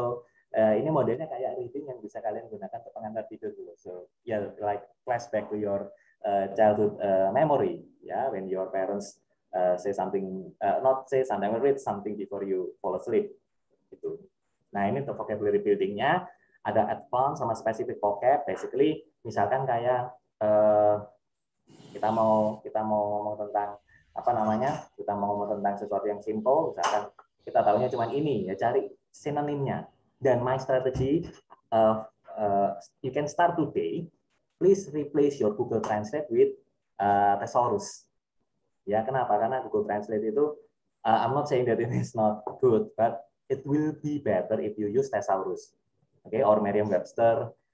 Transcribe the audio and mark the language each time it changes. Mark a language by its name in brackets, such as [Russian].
[Indonesian] So ini modelnya kayak reading yang bisa kalian gunakan untuk pengantar tidur dulu. [English] So yeah, like flashback to your childhood memory. Yeah, when your parents say something, not say something, read something before you fall asleep. [Indonesian] Gitu. Nah ini untuk vocabulary buildingnya ada advanced sama specific vocab. Basically, misalkan kayak kita mau ngomong tentang apa namanya, kita mau ngomong tentang sesuatu yang simple, misalkan kita tahunya cuma ini, ya cari sinonimnya. [English] Dan my strategy, you can start today. Please replace your Google Translate with Thesaurus. Ya, kenapa? Karena Google Translate itu, I'm not saying that it is not good, but it will be better if you use Thesaurus, okay, or Merriam-Webster.